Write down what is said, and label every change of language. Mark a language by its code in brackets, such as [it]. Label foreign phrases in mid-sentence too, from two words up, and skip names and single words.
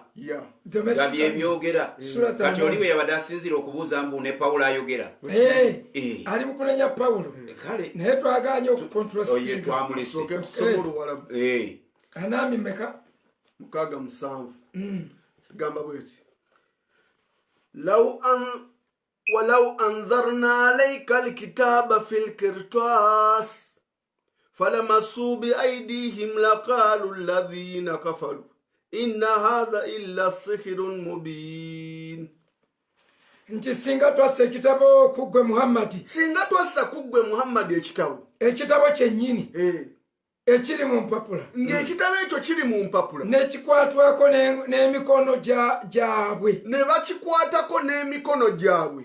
[lg] Nga byebyogera. Kati oli we yabadde asinzira okubuuza mbu ne Pawulo ayogera. Ali mu kunenya Pawulo. Kale naye twaganye okukontrastinga. Oye twamulise. Anami meka 6 gamba bweti. [ar] ولو أنزلنا عليك الكتاب في القرطاس فلمسوا بأيديهم لقالوا الذين كفروا إن هذا إلا سحر مبين. [lg] Nti singa twassa ekitabo kugwe Muhammadi. Singa twassa kugwe Muhammadi ekitabo kyennyini. Ekiri mu mpapula. Ng'ekitabo ekyo kiri mu mpapula. Nekikwatwako n'emikono gyabwe. Ne bakikwatako n'emikono gyabwe.